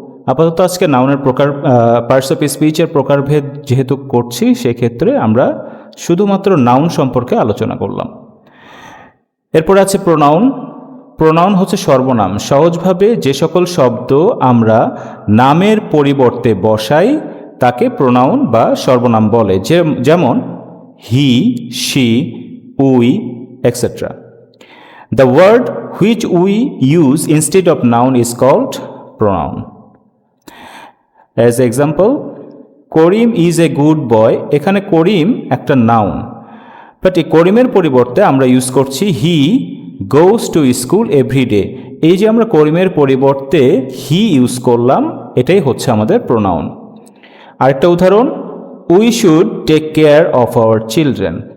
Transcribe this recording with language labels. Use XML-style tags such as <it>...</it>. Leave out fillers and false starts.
<bn>আপাতত আজকে নাউনের পার্টস অফ স্পিচের প্রকারভেদ যেহেতু করছি, সেক্ষেত্রে আমরা শুধুমাত্র নাউন সম্পর্কে আলোচনা করলাম। এরপর আছে প্রোনাউন। প্রোনাউন হচ্ছে সর্বনাম। সহজভাবে যে সকল শব্দ আমরা নামের পরিবর্তে বসাই তাকে প্রোনাউন বা সর্বনাম বলে, যেমন হি, she, we, etcetera.</bn> <en>The word which we use instead of noun is called pronoun. As example, Karim is a good boy.</en> <bn>এখানে করিম একটা নাউন, বাট এই করিমের পরিবর্তে আমরা ইউজ করছি</bn> <en>He goes to school every day.</en> <bn>এই যে আমরা করিমের পরিবর্তে হি ইউজ করলাম, এটাই হচ্ছে আমাদের প্রোনাউন। আরেকটা উদাহরণ,</bn> <en>We should take care of our children.</en>